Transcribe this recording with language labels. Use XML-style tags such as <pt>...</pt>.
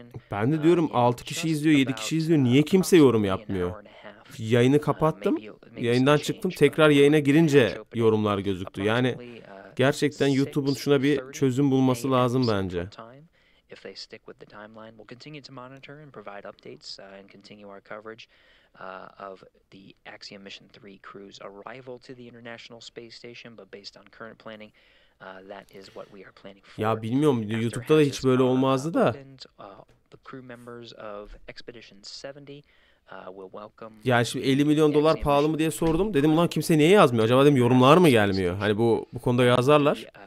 <tr>Ben de diyorum 6 kişi izliyor, 7 kişi izliyor. Niye kimse yorum yapmıyor? Yayını kapattım. Yayından çıktım. Tekrar yayına girince yorumlar gözüktü. Yani gerçekten YouTube'un şuna bir çözüm bulması lazım bence.</tr> <en>If they stick with the timeline, we'll continue to monitor and provide updates and continue our coverage of the Axiom Mission 3 crew's arrival to the International Space Station, but based on current planning, that is what we are planning for.</en> <tr>Ya bilmiyorum, YouTube'da da hiç böyle olmazdı da.</tr> <en>The crew members of Expedition 70 will welcome.</en> <tr>Yani şimdi 50 milyon dolar pahalı mı diye sordum. Dedim ulan kimse niye yazmıyor? Acaba dedim yorumlar mı gelmiyor? Hani bu konuda yazarlar.</tr>